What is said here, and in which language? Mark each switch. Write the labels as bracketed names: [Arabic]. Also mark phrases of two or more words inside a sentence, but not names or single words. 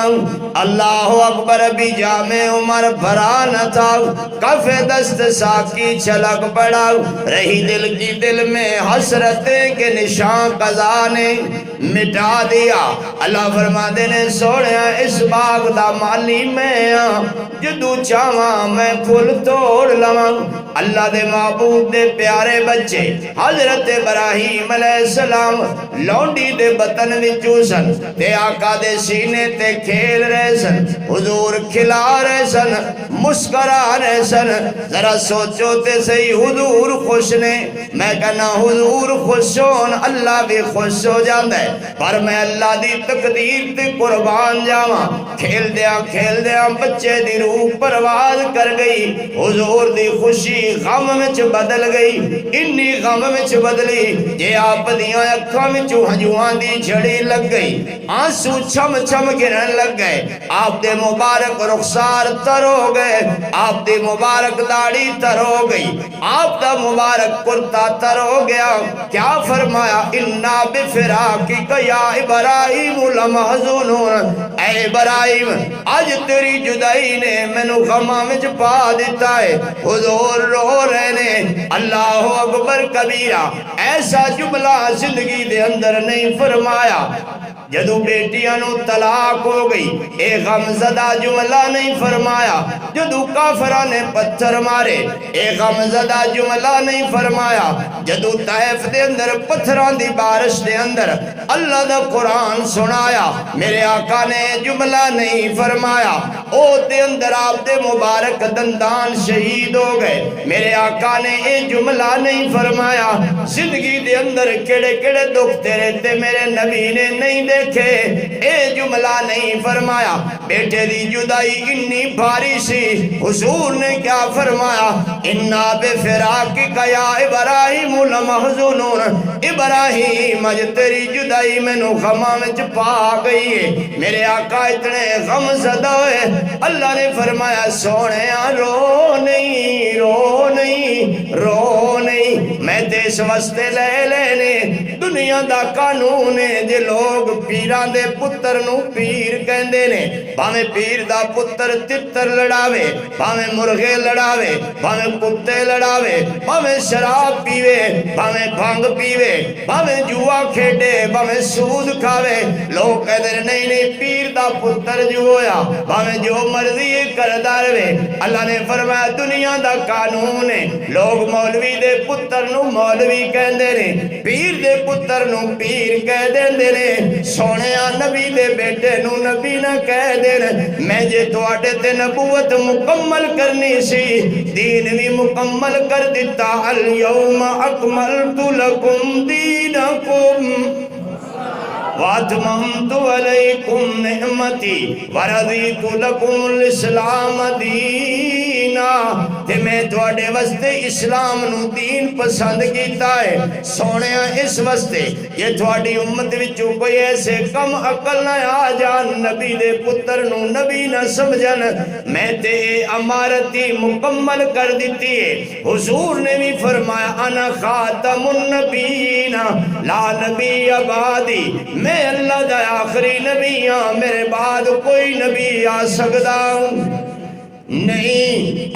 [Arabic] اللہ اکبر [Urdu] بھی جامع عمر بھرا نہ تھا، کف دست ساکی چھلک پڑا، رہی دل کی دل میں حسرتیں کے نشان قضا نے مٹا دیا۔ [Punjabi] اللہ فرما دینے سوڑیا اس باغ دا مالی میں ہاں، جدو چاواں میں پھول توڑ لواں۔ اللہ دے معبود دے پیارے بچے حضرت ابراہیم علیہ السلام لونڈی دے بطن وچوں سن، تے آقا دے سینے تے کھیل رہے سن، حضور کھلا رہے سن، مسکرا رہے سن۔ ذرا سوچو تے صحیح حضور خوش نے، میں کہنا حضور خوش ہون اللہ بھی خوش ہو جاندہ ہے، پر میں اللہ دی تقدیر تے قربان جاواں۔ کھیل دیاں بچے دی روح پرواز کر گئی، حضور دی خوشی غم وچ بدل گئی، انی غم وچ بدلی جے آپ دیاں اکھاں وچوں ہنجواں دی جھڑی لگ گئی، آنسو چھم چھم گرن لگ گئے، آپ دے مبارک رخسار تر ہو گئے، آپ دی مبارک داڑھی تر ہو گئی، آپ دا مبارک کرتا تر ہو گیا۔ کیا فرمایا [Arabic] انا بفراقک یا ابراہیم لمحزونون، [Punjabi] اے ابراہیم آج تیری جدائی نے مینوں غماں وچ پا دیتا ہے۔ حضور رو رہے نے، [Arabic] اللہ اکبر کبیرہ، [Punjabi] ایسا جملہ زندگی دے اندر نہیں فرمایا۔ جدو بیٹیاں نو طلاق ہو گئی اے غم زدہ جملہ نہیں فرمایا، جدو کافرہ نے پتھر مارے اے غم زدہ جملہ نہیں فرمایا، جدو طائف دے اندر پتھران دی بارش دے اندر اللہ دا قرآن سنایا میرے آقا نے جملہ نہیں فرمایا، او دے اندر آپ دے مبارک دندان شہید ہو گئے، میرے آقا نے اے جملہ نہیں فرمایا۔ زندگی دے اندر کڑے کڑے دکھ تیرے تے میرے نبی نے نہیں دیکھے، اے جملہ نہیں فرمایا۔ بیٹے دی جدائی انی بھاری سی، حضور نے کیا فرمایا [Arabic] انا بفراقک یا ابراہیم لمحزونون، [Punjabi] ابراہیم اج تیری جدائی میں نو غماں وچ پا گئی ہے۔ میرے آقا اتنے غم زدہ ہوئے، اللہ نے فرمایا سونے رو نہیں رو نہیں رو نہیں، میں تے اس واسطے لے لینے، دنیا دا قانون ہے جے لوگ پیران دے پتر نو پیر کہندے نے، بھاویں پیر دا پتر تتر لڑاوے، بھاویں مرغے لڑاوے، بھاویں کتے لڑاوے، بھاویں شراب پیوے، بھاویں بھنگ پیوے، بھاویں جوا کھیڈے، بھاویں سود کھاوے، لوگ کہندے نہیں نہیں پیر دا پتر جو ہویا بھاویں جو مرضی کردہ رہے۔ اللہ نے فرمایا دنیا دا قانون ہے، لوگ مولوی دے پتر نو مولوی کہندے نے، پیر دے پتر نو پیر کہہ دیندے نے، سونیا نبی دے بیٹے نو نبی نہ کہہ دین۔ میں جے تواڈے تے نبوت مکمل کرنی سی، دین بھی مکمل کر دیتا، [Arabic] الیوم اکملت لکم دینکم وَأَتْمَمْتُ عَلَيْكُمْ نِعْمَتِي وَرَضِيتُ لَكُمُ الْإِسْلَامَ دِينًا، [Punjabi] تے میں تواڈے واسطے اسلام نو دین پسند کیتا ہے۔ سونیا اس واسطے یہ تواڈی امت وچوں کوئی ایسے کم عقل نہ آ جان نبی دے پتر نو نبی نہ سمجھن، میں تے امارتی مکمل کر دیتی ہے۔ حضور نے بھی فرمایا [Arabic] انا خاتم النبیین لا نبی بعدی، [Punjabi] میں اللہ دا آخری نبی ہاں، میرے بعد کوئی نبی آ سکتا نہیں۔